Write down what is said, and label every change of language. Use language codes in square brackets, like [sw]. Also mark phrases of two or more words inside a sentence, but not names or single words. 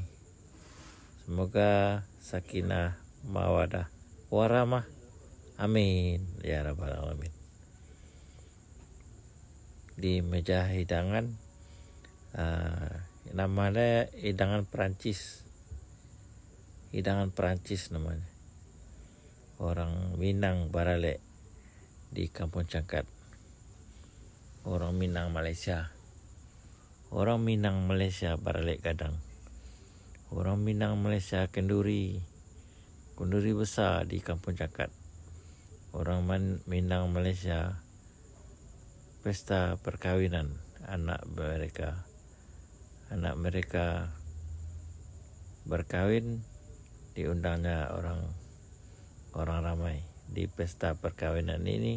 [ms] Semoga [ar] sakinah, mawadah, warahmah. Amin ya rabbal alamin. [ms] di meja hidangan. Namanya hidangan Perancis. Hidangan Perancis namanya. Orang Minang Barale di Kampung Cangkat. Orang Minang Malaysia. Orang Minang Malaysia [min] Barale Gadang. [ms] Orang Minang Malaysia Kenduri. Kenduri besar di Kampung Cangkat. Orang Minang Malaysia pesta perkawinan anak mereka berkawin, diundangnya orang ramai di pesta perkawinan ini.